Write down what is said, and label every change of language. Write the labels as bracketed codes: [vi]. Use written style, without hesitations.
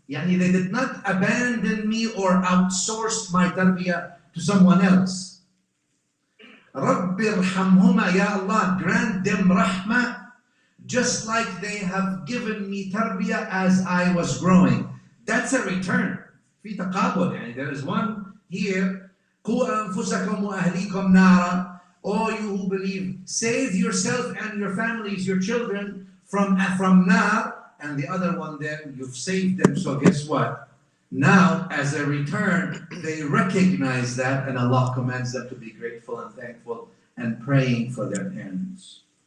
[en] Yani they did not abandon me or outsource my tarbiyah to someone else. [ar] Rabbi irhamhuma, [en] Ya Allah, grant them rahmah, just like they have given me tarbiyah as I was growing. That's a return. [ar] في تقابل, yani [en] there is one here, [ar] قُوا أَنفُسَكُمْ وَأَهْلِيكُمْ نَارًا. [en] O you who believe, save yourself and your families, your children from nar. And the other one then, you've saved them. So guess what? Now, as a return, they recognize that, and Allah commands them to be grateful and thankful and praying for their parents.